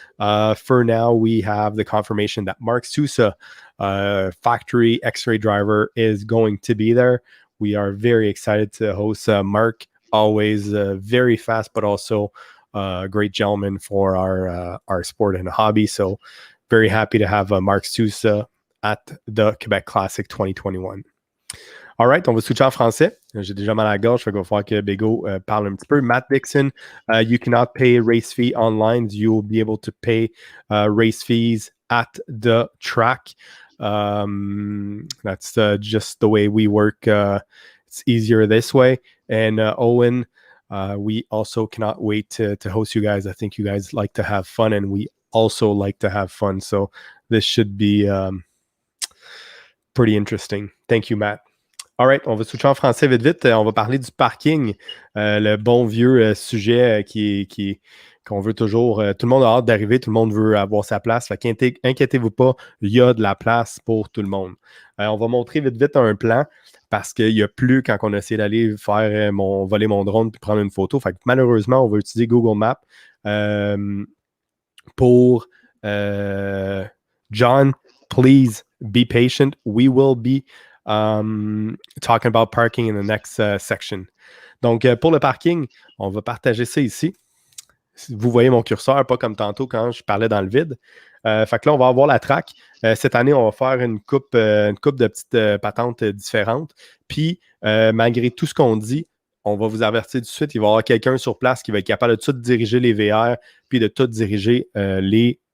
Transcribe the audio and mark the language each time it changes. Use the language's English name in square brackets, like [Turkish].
[English] For now, we have the confirmation that Mark Sousa, factory X-ray driver, is going to be there. We are very excited to host Mark always very fast, but also a great gentleman for our sport and hobby. So very happy to have Mark Sousa at the Quebec Classic 2021. All right, [French] on va switcher en français. J'ai déjà mal à la gorge, fait qu'il va falloir que Bego parle un petit peu. [English] Matt Dixon, you cannot pay race fee online. You will be able to pay race fees at the track. That's just the way we work. It's easier this way. And Owen, we also cannot wait to host you guys. I think you guys like to have fun, and we also like to have fun. So this should be pretty interesting. Thank you, Matt. All right, [French] on va switcher en français vite. On va parler du parking, le bon vieux sujet qu'on veut toujours. Tout le monde a hâte d'arriver, tout le monde veut avoir sa place. Fait qu'inquiétez-vous pas, il y a de la place pour tout le monde. On va montrer vite un plan parce qu'il n'y a plus quand on a essayé d'aller faire voler mon drone puis prendre une photo. Fait que malheureusement, on va utiliser Google Maps pour John, [English] please be patient. We will be talking about parking in the next section. [French] Donc, pour le parking, on va partager ça ici. Vous voyez mon curseur, pas comme tantôt quand je parlais dans le vide. Fait que là, on va avoir la track. Cette année, on va faire une coupe de petites patentes différentes. Puis, malgré tout ce qu'on dit, on va vous avertir tout de suite, il va y avoir quelqu'un sur place qui va être capable de tout diriger les VR, puis de tout diriger les